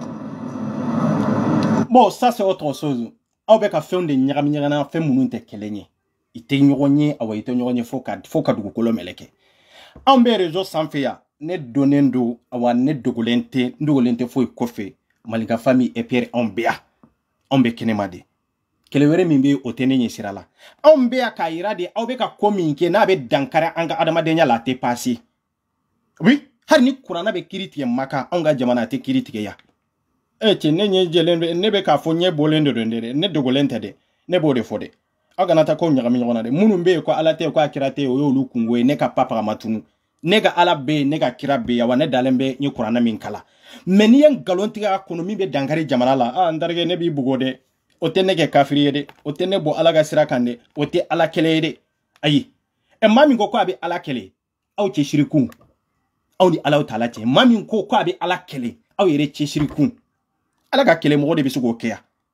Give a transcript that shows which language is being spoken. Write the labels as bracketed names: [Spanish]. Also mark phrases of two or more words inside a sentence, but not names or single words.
[French] Bon, ça c'est autre chose. [Bambara] Aw bɛ ka fɛnw de ɲagami ɲagana fɛn minnu tɛ kelen ye. I tɛ ɲɔgɔn ye awa i tɛ ɲɔgɔn ye fo ka dugukolo mɛlɛkɛ. Anw bɛ réseau sanfɛ yan ne donnen don awa ne dogolen tɛ foyi kɔfɛ Malika [French] famille et [Bambara] Pierre anw bɛ yan anw bɛ kɛnɛma de. Kɛlɛ wɛrɛ min bɛ o tɛ ne ɲɛ sira la. Anw bɛ yan k'a yira de aw bɛ ka ko min kɛ n'a bɛ dankari an ka adamadenya la a tɛ passé. Oui, hali ni kuranna bɛ kiiri tigɛ Maka anw ka jamana a tɛ kiiri tigɛ yan. Cɛ ne ɲɛ jɛlen don ne bɛ k'a fɔ ɲɛ bɔlen de don dɛ ne dogolen tɛ dɛ ne b'o de fɔ dɛ. Aw kana taa ko ɲagami ɲɔgɔn na dɛ minnu bɛ yen ko ala tɛ ko a kira tɛ o y'olu kungo ye ne ka papa ma tunu ne ka ala bɛ yen ne ka kira bɛ yen wa ne dalen bɛ n ye kuranna min kala mais n'i ye nkalon tigɛ a kɔnɔ min bɛ dankari jamana la n terikɛ ne b'i bugɔ dɛ o tɛ ne kɛ kafiri ye dɛ o tɛ ne bɔ ala ka sira kan dɛ o tɛ ala kɛlɛ ye dɛ ayi maa min ko a bɛ ala kɛlɛ aw cɛ sirikun aw ni ala t'ala cɛ maa min ko a bɛ ala kɛlɛ aw yɛrɛ cɛ sirikun ala ka kɛlɛ mɔgɔ de bɛ se k'o kɛ yan